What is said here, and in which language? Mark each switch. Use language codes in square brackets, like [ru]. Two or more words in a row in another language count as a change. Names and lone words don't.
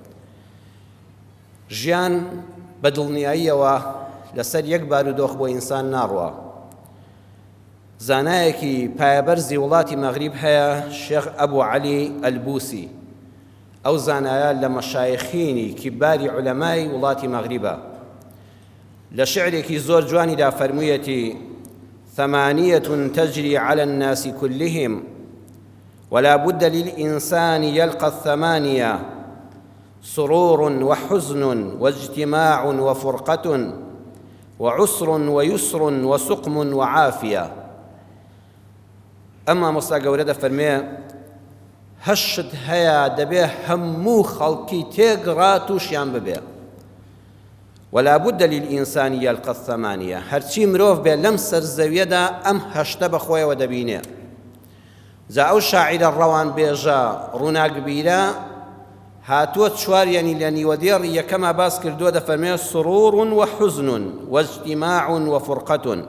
[ckb] ژیان بە دڵنیاییەوە لەسەر یەک بارودۆخ بۆ ئینسان ناڕوە. زانایەکی پایەبەرزی وڵاتی مەغریب هەیە، شێخ ئەبوو عەلی ئەلبوسی. ئەو زانایە لە مەشایخینی کیباری عولەمای وڵاتی مەغریبە. لە شعرێکی زۆر جوانیدا فەرموویەتی: [ar] ثمانية تجري على الناس كلهم ولا بد للإنسان يلقى الثمانية سرور وحزن واجتماع وفرقة وعسر ويسر وسقم وعافية. [ckb] ئەمما مۆستا گەورە دەفەرمێ هەشت هەیە دەبێ هەموو خەڵکی تێگڕا تووشیان ببێ. [ar] ولا بد للإنسان يلقى الثمانية، [ckb] هەرچی مرۆڤ بێ لەم سەرزەویەدا ئەم هەشتە بەخۆیەوە دەبینێ. جا ئەو شاعیرە ڕەوان بێژە ڕووناکبیرە هاتووە چواریانی لە نیوەدێڕی یەکەما باس کردووە، دەفەرمێ [ar] سرور وحزن واجتماع وفرقة.